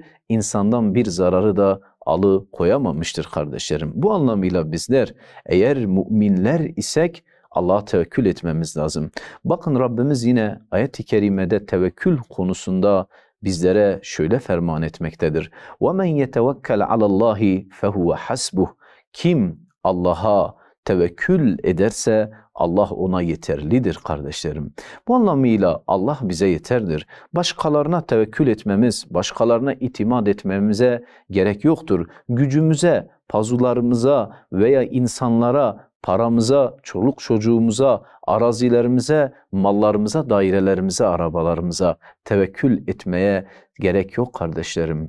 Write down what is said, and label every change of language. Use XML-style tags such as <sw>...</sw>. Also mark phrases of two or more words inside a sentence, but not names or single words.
<tr>İnsandan bir zararı da alıkoyamamıştır kardeşlerim. Bu anlamıyla bizler eğer müminler isek Allah'a tevekkül etmemiz lazım. Bakın Rabbimiz yine ayet-i kerimede tevekkül konusunda bizlere şöyle ferman etmektedir.</tr> <ar>وَمَنْ يَتَوَكَّلْ عَلَى اللّٰهِ فَهُوَ حَسْبُهُ.</ar> <tr>Kim Allah'a tevekkül ederse Allah ona yeterlidir kardeşlerim. Bu anlamıyla Allah bize yeterdir. Başkalarına tevekkül etmemiz, başkalarına itimat etmemize gerek yoktur. Gücümüze, pazularımıza veya insanlara, paramıza, çoluk çocuğumuza, arazilerimize, mallarımıza, dairelerimize, arabalarımıza tevekkül etmeye gerek yok kardeşlerim.</tr>